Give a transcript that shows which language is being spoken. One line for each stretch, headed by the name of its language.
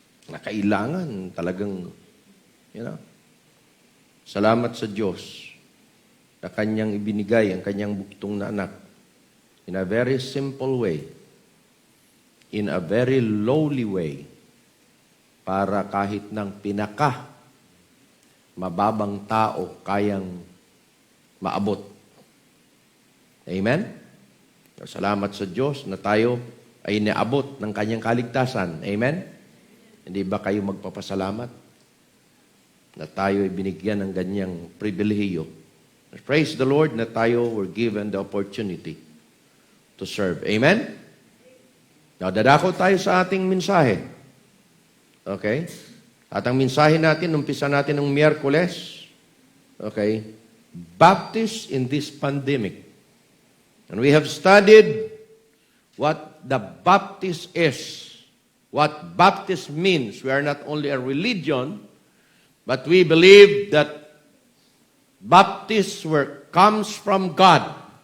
Filipino: Na kailangan talagang, salamat sa Diyos na Kanyang ibinigay ang Kanyang buktong na anak in a very simple way, in a very lowly way, para kahit ng pinaka mababang tao kayang maabot. Amen? Salamat sa Diyos na tayo ay naabot ng Kanyang kaligtasan. Amen? Hindi ba kayo magpapasalamat na tayo ay binigyan ng ganyang pribilehiyo?
English: Praise the Lord na tayo were given the opportunity to serve.
Filipino: Amen? Now, dadako tayo sa ating mensahe. Okay? At ang mensahe natin, umpisa natin ng Miyerkules.
English: Okay? Baptist in this pandemic. And we have studied what the Baptist is, what Baptist means. We are not only a religion, but we believe that Baptist comes from God.